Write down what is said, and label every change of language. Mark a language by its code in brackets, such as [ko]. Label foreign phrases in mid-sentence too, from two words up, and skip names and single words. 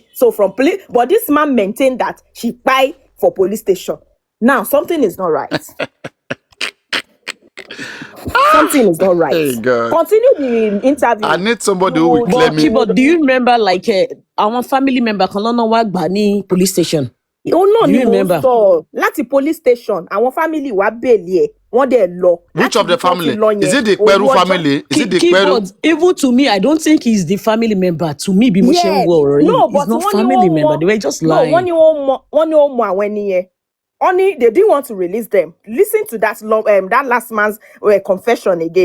[en] So from police, but this man maintained that she buy for police station. Now, something is not right. Something is not right. Hey, God. Continue the interview. I need somebody who will claim me. But do you remember like our family member [yo] kan lọ́nà wá gbà ní [en] police station? Oh no, do you remember? Láti police station, our family [yo] wá bẹ̀lì ẹ̀. [en] Which of the family? Is it the Peru family? Is it the Peru? Even to me, I don't think he's the family member. To me, yes. No, but he's not family member. They were just lying. Only they didn't want to release them. Listen to that last man's confession again.